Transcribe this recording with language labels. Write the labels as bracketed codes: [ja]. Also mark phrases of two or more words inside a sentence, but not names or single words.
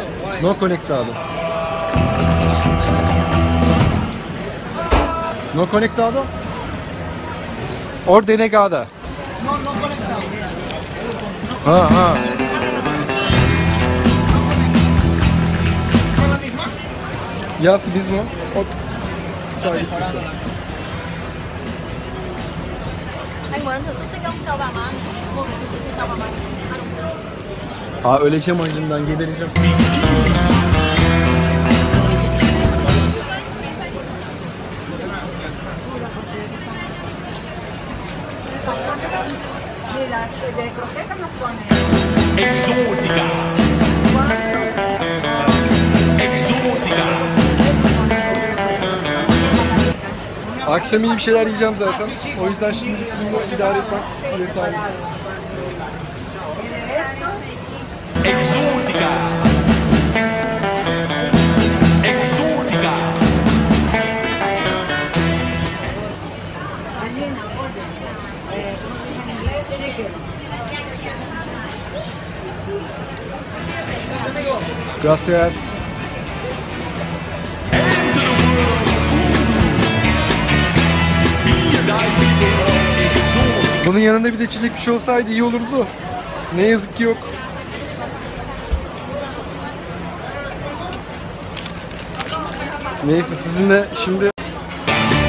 [es] No conectado. No conectado? Or denegada? No conectado. Ha. ¿Es la misma? Yas mismo. [tr] Hop. Çay gitmesi. [vi] Anh muốn ăn thử xúc xích không? Cho bà mà ăn. Mua cái xúc xích cho bà mà ăn. Ăn không? Ha, [tr] öleceğim acından, gebereceğim. [es] Mira, de croquetas nos ponen. Exótica. Exótica. [tr] Akşam iyi bir şeyler yiyeceğim zaten. O yüzden şimdi bunu idare etmek yeterli. [es] Exótica. Exótica. Gallina, pollo. ¿Cómo se llama en inglés? Chicken. Gracias. [tr] Bunun yanında bir de içecek bir şey olsaydı iyi olurdu. Ne yazık ki yok. Neyse, sizinle şimdi